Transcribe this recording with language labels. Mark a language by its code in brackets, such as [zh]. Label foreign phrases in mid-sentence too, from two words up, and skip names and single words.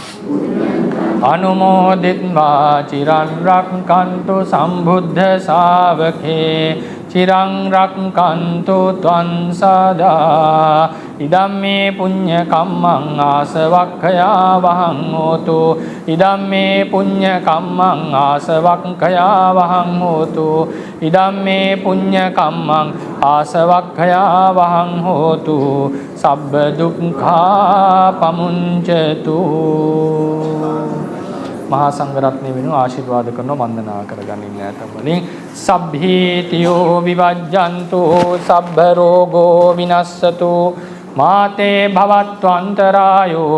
[pi] අනුමෝදිත්වා චිරන් රක්ඛන්තු සම්බුද්ධ ශාවකේ චිරං රක්ඛන්තු ත්වං සදා ඉදම්මේ පුඤ්ඤ කම්මං ආසවක්ඛයා වහං හෝතු ඉදම්මේ පුඤ්ඤ කම්මං ආසවක්ඛයා වහං හෝතු ඉදම්මේ පුඤ්ඤ කම්මං ආසවක්ඛයා වහං හෝතු සබ්බ දුක්ඛා පමුංචතු. [si] මහා සංඝරත්නය වෙනුවෙන් ආශිර්වාද කරනවා වන්දනා කරගනින්න ඇතම් වලින් [pi] සබ්බීතියෝ විවජ්ජන්තු සබ්බ රෝගෝ විනස්සතු මාතේ භවත්වන්තරායෝ